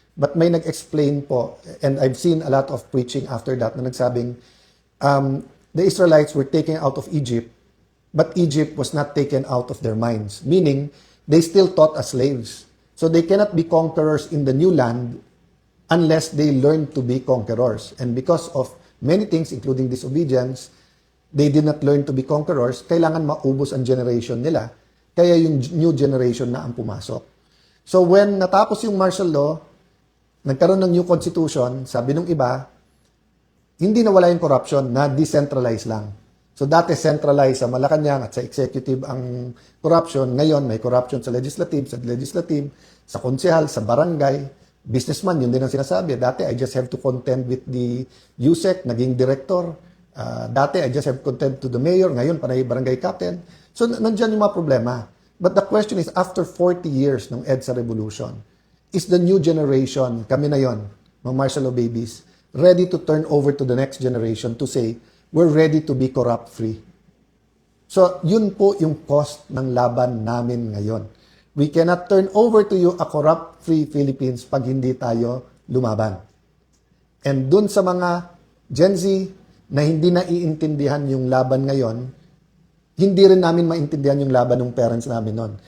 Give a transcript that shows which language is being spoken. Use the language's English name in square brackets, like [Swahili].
[English] But [Filipino] may nag-explain po, [English] and I've seen a lot of preaching after that, [Filipino] na nagsabing, [English] the Israelites were taken out of Egypt, but Egypt was not taken out of their minds. Meaning, they still taught as slaves. So they cannot be conquerors in the new land unless they learn to be conquerors. And because of many things, including disobedience, they did not learn to be conquerors. [Filipino] Kailangan maubos ang generation nila. Kaya yung new generation na ang pumasok. So when natapos yung martial law, nagkaroon ng new constitution, sabi nung iba, hindi nawala yung corruption, na decentralized lang. So dati centralized sa Malacanang at sa executive ang corruption. Ngayon may corruption sa legislative, sa konsehal, sa barangay, businessman, yun din ang sinasabi. [English] Dati I just have to contend with the USEC, [Filipino] naging director. [English] Dati I just have to contend to the mayor, [Filipino] ngayon panay barangay captain. So nandiyan yung mga problema. [English] But the question is, after 40 years ng EDSA revolution, is the new generation, [Filipino] kami na yon, mga martial law babies, [English] ready to turn over to the next generation to say, we're ready to be corrupt-free. [Filipino] So, yun po yung cost ng laban namin ngayon. [English] We cannot turn over to you a corrupt-free Philippines [Filipino] pag hindi tayo lumaban. And dun sa mga Gen Z na hindi naiintindihan yung laban ngayon, hindi rin namin maintindihan yung laban ng parents namin noon.